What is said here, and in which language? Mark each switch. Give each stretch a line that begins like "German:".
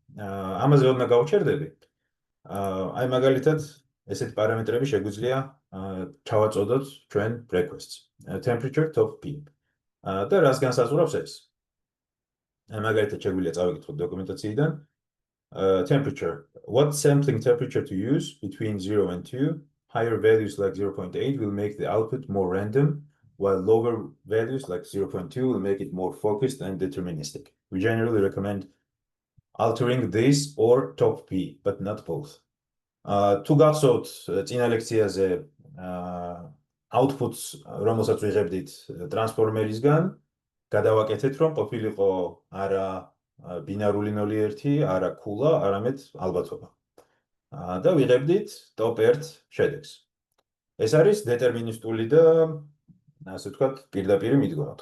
Georgian: ამაზე ოდნა გავჩერდები. აი მაგალითად ესეთი პარამეტრები შეგვიძლია ჩავაწოდოთ ჩვენ requests. Temperature top p. და რას განსაზღვრავს ეს? მაგალითად შეგვიძლია წავიკითხოთ დოკუმენტაციიდან.
English: Temperature. What sampling temperature to use between 0 and 2? Higher values like 0.8 will make the output more random, while lower values like 0.2 will make it more focused and deterministic. We generally recommend altering this or top P, but not both.
Georgian: თუ გახსოვთ წინა ლექციაზე outputs, რომელსაც ვიღებდით ტრანსფორმერისგან, გადავაკეთეთ, რომ ყოფილიყო არა ბინარული 0-1, არა ქულა, არამედ ალბათობა. და ვიღებდით top 1 შედეგს. ეს არის დეტერმინისტული და ასე ვთქვათ, პირდაპირი მიდგომა.